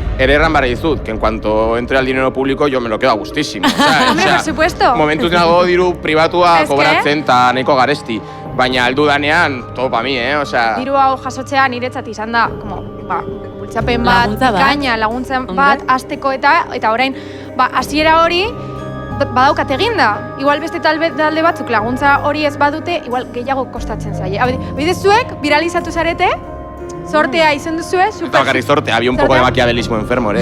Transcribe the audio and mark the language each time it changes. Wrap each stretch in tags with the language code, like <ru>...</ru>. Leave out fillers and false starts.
<eu>Ere erran bara dizut,</eu> <es>que en cuanto entre al dinero público yo me lo quedo a gustísimo. Hombre, por supuesto.</es> <eu>Momentuz nago diru pribatua</eu> <es>Es que-</es> <eu>kobratzen eta nahiko garesti. Baina heldu danean,</eu> <es>todo pa mi, o sea...</es> <eu>Diru hau jasotzea niretzat izan da, como, bultzapen bat, bikaina, laguntza bat, hasteko eta orain, hasiera hori, badaukat eginda. Igual beste talde batzuk laguntza hori ez badute, igual gehiago kostatzen zaie. Bide zuek, viralizatu zarete, sortea izan duzue, super... Eta bakarrik sortea,</eu> <es>había un poco de maquiavelismo enfermo, ere.</es>